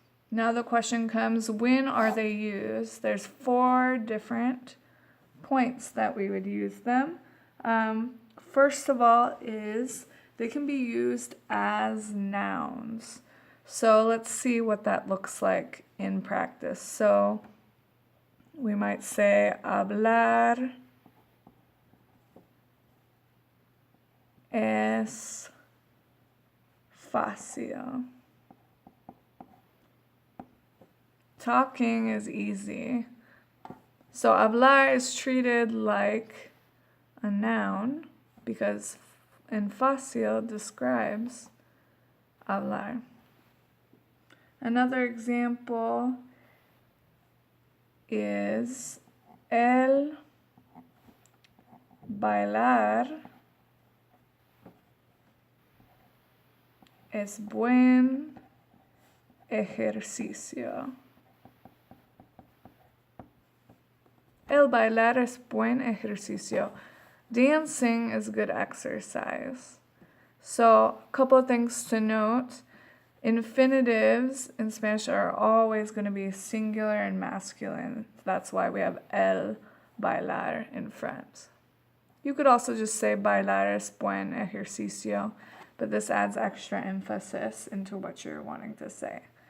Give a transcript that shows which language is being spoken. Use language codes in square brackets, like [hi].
[en] Now the question comes, when are they used? There's 4 different points that we would use them. First of all is they can be used as nouns. So let's see what that looks like in practice. So we might say [es] hablar es fácil. [en] Talking is easy. So hablar is treated like a noun because en fácil describes hablar. Another example is [es] el bailar es buen ejercicio. El bailar es buen ejercicio. [en] Dancing is good exercise. So, a couple of things to note. Infinitives in Spanish are always going to be singular and masculine. That's why we have el bailar in front. You could also just say [es] bailar es buen ejercicio, [en] but this adds extra emphasis into what you're wanting to say.